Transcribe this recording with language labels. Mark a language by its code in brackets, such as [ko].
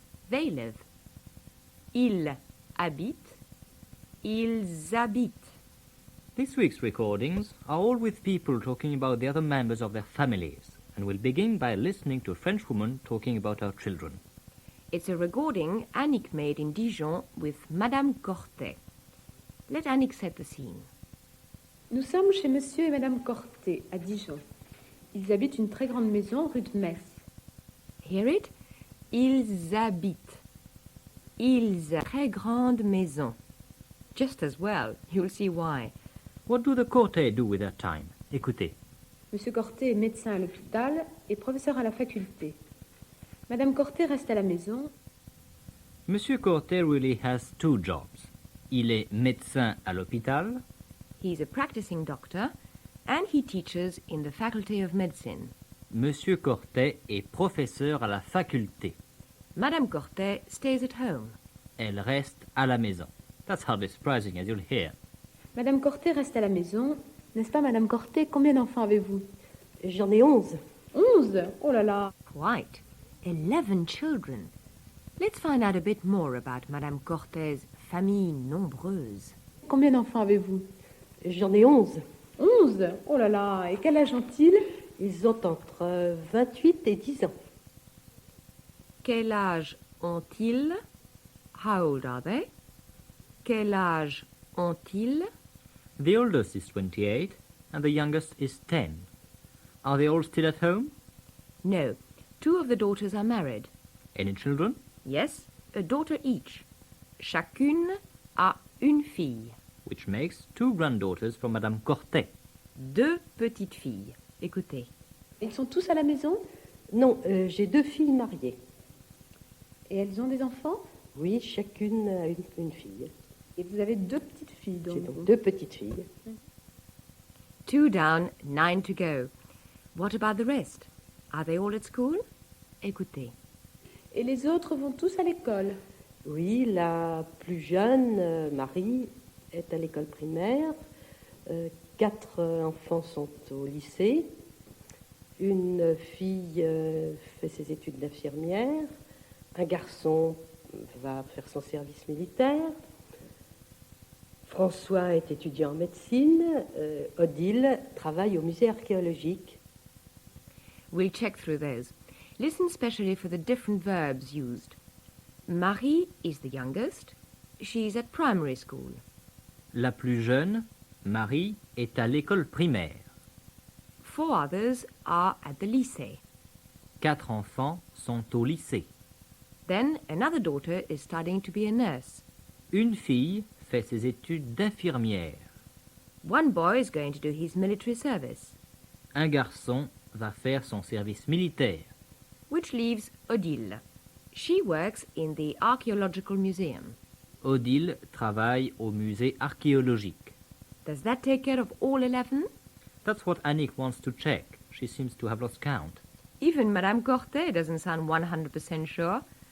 [en] they live. [fr] Il habite, ils habitent. [en] This week's recordings are all with people talking about the other members of their families, and we'll begin by listening to a French woman talking about her children. It's a recording Annick made in Dijon with Madame Cortet. Let Annick set the scene. [fr] Nous sommes chez Monsieur et Madame Cortet, à Dijon. Ils habitent une très grande maison rue de Metz. [en] Hear it? [fr] Ils habitent. Ils a très grande maison. [en] Just as well. You'll see why. What do the Cortés do with their time? [fr] Écoutez. Monsieur Cortet est médecin à l'hôpital et professeur à la faculté. Madame Cortet reste à la maison. [en] Monsieur Cortés really has two jobs. [fr] Il est médecin à l'hôpital, [en] He's a practicing doctor and he teaches in the Faculty of Medicine. [fr] Monsieur Cortés est professeur à la faculté. [en] Madame Cortet stays at home. [fr] Elle reste à la maison. [en] That's hardly surprising, as you'll hear. [fr] Madame Cortet reste à la maison. N'est-ce pas, Madame Cortet? Combien d'enfants avez-vous? J'en ai 11. 11? Oh là là! [en] Quite. 11 children. Let's find out a bit more about Madame Cortet's [fr] famille nombreuse. Combien d'enfants avez-vous? J'en ai 11. 11? Oh là là! Et quel âge ont-ils? Ils ont entre 28 et 10 ans. Quel âge ont-ils? [en] How old are they? [fr] Quel âge ont-ils? [en] The oldest is 28 and the youngest is 10. Are they all still at home? No. 2 of the daughters are married. Any children? Yes, a daughter each. [fr] Chacune a une fille. [en] which makes 2 granddaughters from Madame Cortet. [fr] 2 petites filles. Écoutez. Ils sont tous à la maison? Non, j'ai 2 filles mariées. Et elles ont des enfants? Oui, chacune a une fille. Et vous avez 2 petites filles, J'ai donc. donc 2 petites filles. [en] 2 down, 9 to go. What about the rest? Are they all at school? Écoutez. [fr] Et les autres vont tous à l'école? Oui, la plus jeune, Marie, est à l'école primaire. 4 enfants sont au lycée. Une fille fait ses études d'infirmière. Un garçon va faire son service militaire. François est étudiant en médecine. Odile travaille au musée archéologique. [en] We'll check through those. Listen specially for the different verbs used. Marie is the youngest. She's at primary school. [fr] La plus jeune, Marie, est à l'école primaire. [en] 4 others are at the lycée. [fr] 4 enfants sont au lycée. [en] Then another daughter is studying to be a nurse. [fr] Une fille fait ses études d'infirmière. [en] 1 boy is going to do his military service, [fr] Un garçon va faire son service militaire. [en] which leaves Odile. She works in the archaeological museum. [fr] Odile travaille au musée archéologique. [en] Does that take care of all 11? That's what Annick wants to check. She seems to have lost count. Even Madame Cortet doesn't sound 100% sure.